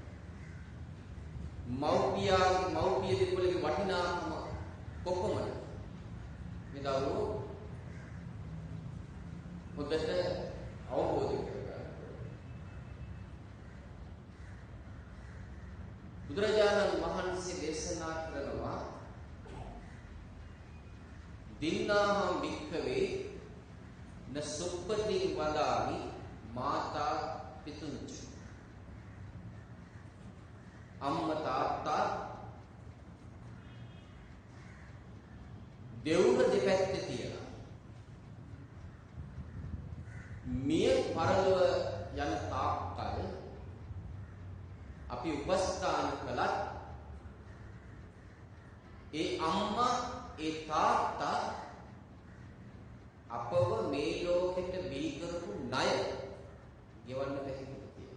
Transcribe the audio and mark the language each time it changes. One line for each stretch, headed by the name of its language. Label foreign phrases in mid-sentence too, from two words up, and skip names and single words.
Sinhala: මව්පිය දෙපළගේ වටිනාකම කොහොමද? මේ දරුවෝ හොඳට අවබෝධ කරගන්න. බුදුරජාණන් වහන්සේ දේශනා කරනවා
Pali: දින්නාහම් භික්ඛවේ න සුප්පති වදාමි මාතා පිතුංච.
Sinhala: අම්මා තාත්තා දෙවුර දෙපැත්තේ තියලා මිය පරලොව යන තාක්කල් අපි උපස්ථාන කළත් ඒ අම්මා ඒ තාත්තා අපව මේ ලෝකෙට බිහි කරපු ණය ගෙවන්න බැහැ කියලා.